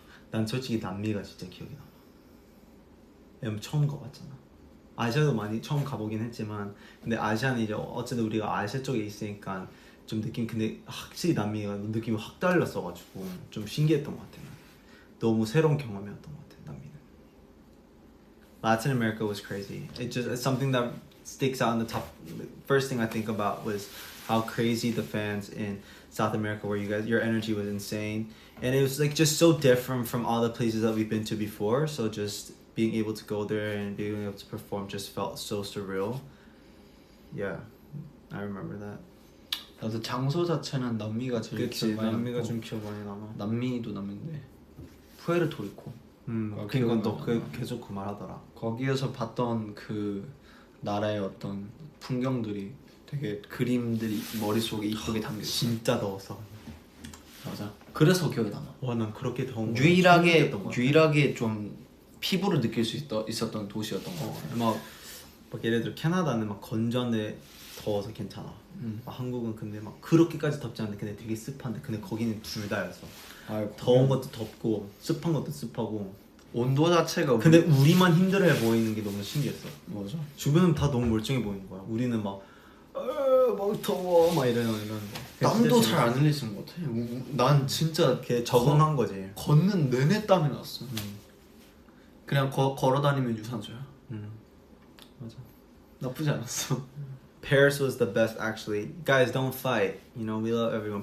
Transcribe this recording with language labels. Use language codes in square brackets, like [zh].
[ko] 난 솔직히 남미가 진짜 기억이 남아. 왜냐면 처음 가봤잖아. 아시아도 많이 처음 가보긴 했지만, 근데 아시아는 이제 어쨌든 우리가 아시아 쪽에 있으니까 좀 근데 확실히 남미가 느낌이 확 달랐어가지고 좀 신기했던 것 같아. 너무 새로운 경험이었던 것 같아. 남미는. [en] Latin America was crazy. It's something that sticks out in the top. First thing I think about was how crazy the fans in South America were. Your energy was insane, and it was like just so different from all the places that we've been to before. So just being able to go there and being able to perform just felt so surreal. Yeah, I remember that. [ko] 나도 장소 자체는 남미가 제일 기억 많이 남미가 남고. 좀 기억 많이 남아. 남미도 남미인데 푸에르토리코. 그건 또 계속 그 말하더라. 거기에서 봤던 그 나라의 어떤 풍경들이 되게 그림들이 머릿속에 이쁘게 담겨 있어. 진짜 더웠어. 맞아. 그래서 기억에 남아. 와, 난 그렇게 더운 거 유일하게 좀 피부로 느낄 수 있었던 도시였던 것 같아. 막 예를 들어 캐나다는 막 건조한데 더워서 괜찮아. 막 한국은 근데 막 그렇게까지 덥지 않은데 근데 되게 습한데 근데 거기는 둘 다였어. 더운 것도 덥고 습한 것도 습하고 온도 자체가 근데 우리만 힘들어해 보이는 게 너무 신기했어. 맞아. 주변은 다 너무 멀쩡해 보이는 거야. 우리는 막 더워 막 이러는데 땀도 잘 안 흘리는 것 같아. 난 진짜 적응한 거지. 걷는 내내 땀이 났어. 그냥 걸어다니면 유산소야. 맞아. 나쁘지 않았어. [en] Paris was the best actually. Guys, don't fight. You know, we love everyone.